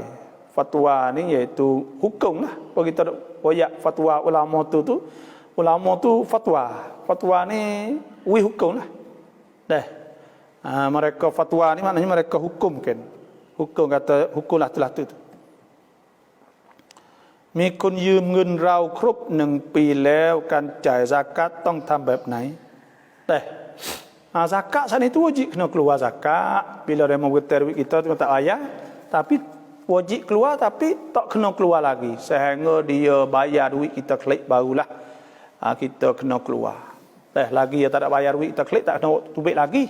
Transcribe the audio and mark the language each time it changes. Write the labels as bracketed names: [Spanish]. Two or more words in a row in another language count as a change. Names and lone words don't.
[Malay] Fatwa ni iaitu hukum lah. Kalau kita royak fatwa ulama tu fatwa. Fatwa ni hukum lah. Mereka fatwa ni maknanya mereka hukum kan. Hukum kata hukumlah telah tu. [Thai] มีคนยืมเงินเราครบ1 ปีแล้วการจ่ายซากัตต้องทำแบบไหน [Malay] zakat saat itu wajib kena keluar zakat. Bila dia menggetar duit kita tu tak ayah, tapi wajib keluar tapi tak kena keluar lagi sehingga dia bayar duit kita klik barulah kita kena keluar. Lagi dia tak ada bayar duit kita klik tak kena tubik lagi.